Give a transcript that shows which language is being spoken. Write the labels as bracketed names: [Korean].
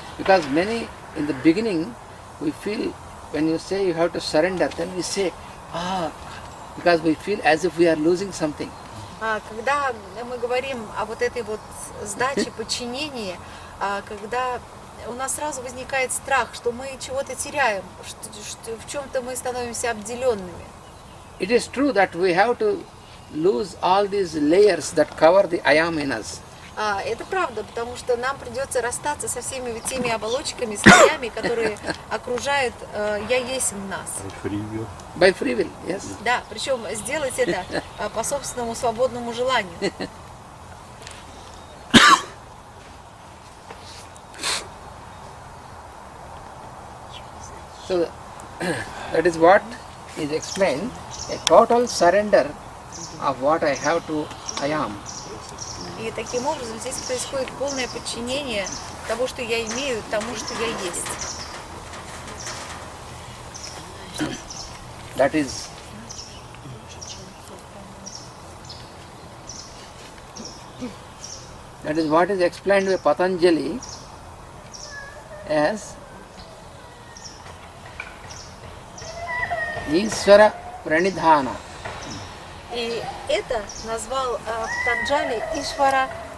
[English] because many in the beginning we feel when you say you have to surrender, then we say, because we feel as if we are losing something. [Russian] Когда мы говорим о вот этой вот сдаче, подчинении, когда у нас сразу возникает страх, что мы чего-то теряем, что в чем-то мы становимся обделенными. [English] it is true that we have to lose all these layers that cover the I am in us. [Russian] Это правда, потому что нам придется расстаться со всеми теми оболочками, слоями, которые окружают «Я есть в нас». [English] By free will, yes. [Russian] Да, причем сделать это по собственному свободному желанию. [English] So that is what is explained, a total surrender of what I have to I am. [Russian] И таким образом здесь происходит полное подчинение того, что я имею, тому, что я есть. [English] That is what is explained by Patanjali as Ishvara Pranidhana. [Russian] И это назвал Патанджали Ишвара